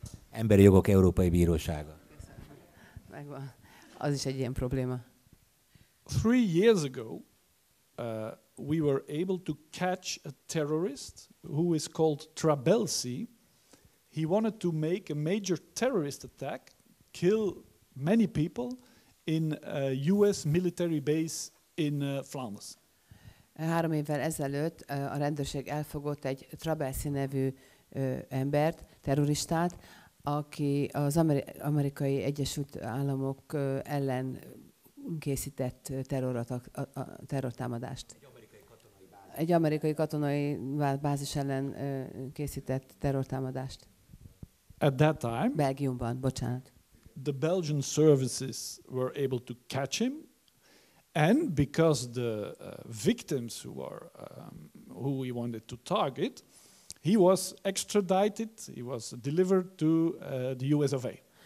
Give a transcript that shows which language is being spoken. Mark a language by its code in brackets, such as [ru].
[hu] Emberi jogok Európai Bírósága. Megvan. Az is egy ilyen probléma. [en] 3 years ago, we were able to catch a terrorist who is called Trabelsi. He wanted to make a major terrorist attack, kill many people in a US military base in Flanders. [hu] 3 évvel ezelőtt a rendőrség elfogott egy Trabelsi nevű embert, terroristát, aki az Amerikai Egyesült Államok ellen készített terrortámadást. Egy amerikai katonai bázis ellen készített terrortámadást. [en] At that time, [hu] Belgiumban, bocsánat. [en] the Belgian services were able to catch him, and because the victims who we wanted to target, he was extradited, he was delivered to the US of A.